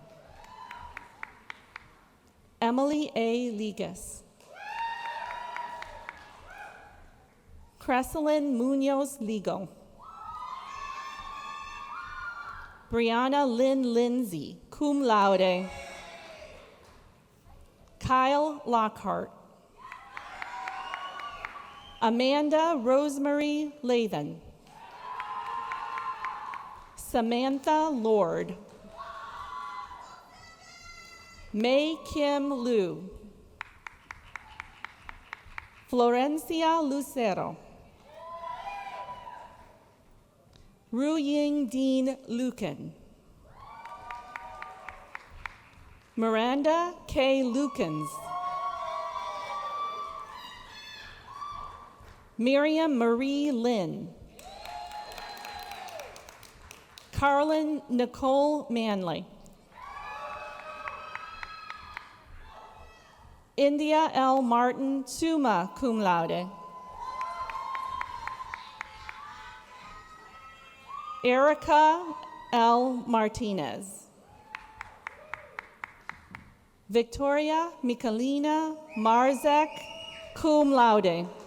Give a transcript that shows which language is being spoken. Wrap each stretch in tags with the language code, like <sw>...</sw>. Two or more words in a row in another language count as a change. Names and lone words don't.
<en>Emily A. Ligas. Cresselyn Munoz Ligo. Brianna Lynn Lindsay,</en> <la>cum laude.</la> <en>Kyle Lockhart. Amanda Rosemary Lathan. Samantha Lord. May Kim Liu. Florencia Lucero. Ru Ying Dean Lucan. Miranda K. Lukens. Miriam Marie Lynn. Carlin Nicole Manley. India L. Martin,</en> <la>summa cum laude.</la> <en>Erica L. Martinez. Victoria Michalina Marzek,</en> <la>cum laude.</la>